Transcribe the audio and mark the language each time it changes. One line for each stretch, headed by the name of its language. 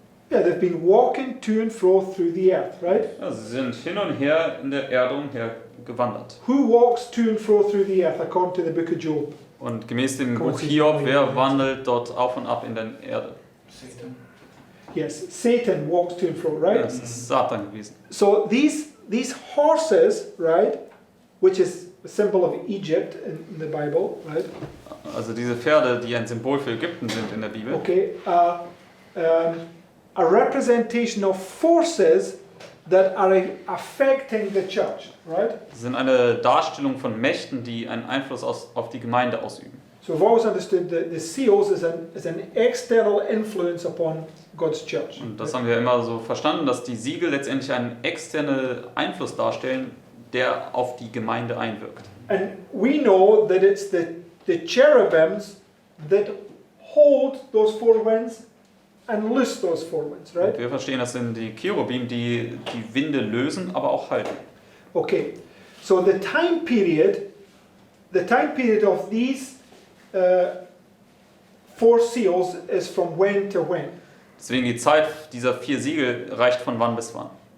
English: Yeah, they've been walking to and fro through the earth, right?
German: Ja, sie sind hin und her in der Erde umher gewandert.
English: Who walks to and fro through the earth according to the book of Job?
German: Und gemäß dem Komm, Buch sie- Hiob, wer wandelt dort auf und ab in der Erde?
English: Yes, Satan walks to and fro, right?
German: Das ist Satan gewesen.
English: So these horses, right, which is a symbol of Egypt in the Bible, right?
German: Also diese Pferde, die ein Symbol für Ägypten sind in der Bibel,
English: Okay, a representation of forces that are affecting the church, right?
German: sind eine Darstellung von Mächten, die einen Einfluss auf die Gemeinde ausüben.
English: So we've always understood that the seals is an external influence upon God's church.
German: Und das haben wir immer so verstanden, dass die Siegel letztendlich einen externen Einfluss darstellen, der auf die Gemeinde einwirkt.
English: And we know that it's the cherubims that hold those 4 winds and loose those 4 winds, right?
German: Und wir verstehen, das sind die Cherubim, die die Winde lösen, aber auch halten.
English: Okay, so the time period of these 4 seals is from when to when?
German: Deswegen die Zeit dieser 4 Siegel reicht von wann bis wann.